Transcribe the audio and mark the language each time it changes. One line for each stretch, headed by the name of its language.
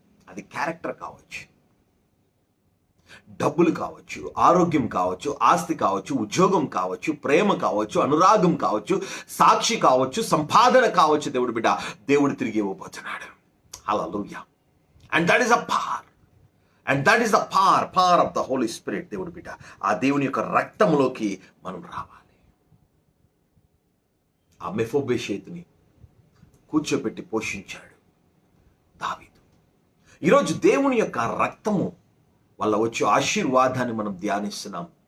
Telugu: అది క్యారెక్టర్ కావచ్చు, డబ్బులు కావచ్చు, ఆరోగ్యం కావచ్చు, ఆస్తి కావచ్చు, ఉద్యోగం కావచ్చు, ప్రేమ కావచ్చు, అనురాగం కావచ్చు, సాక్షి కావచ్చు, సంపాదన కావచ్చు. దేవుడి బిడ్డ దేవుడు తిరిగి ఇవ్వబోతున్నాడు.
English: Hallelujah. And that is a power. And that is the power of the Holy Spirit.
Telugu: దేవుడి బిడ్డ ఆ దేవుని యొక్క రక్తంలోకి మనం రావాలి. ఆ మెఫోబేషేతుని కూర్చోపెట్టి పోషించాడు దావీదు. ఈరోజు దేవుని యొక్క రక్తము వల్ల వచ్చే ఆశీర్వాదాన్ని మనం ధ్యానిస్తున్నాం.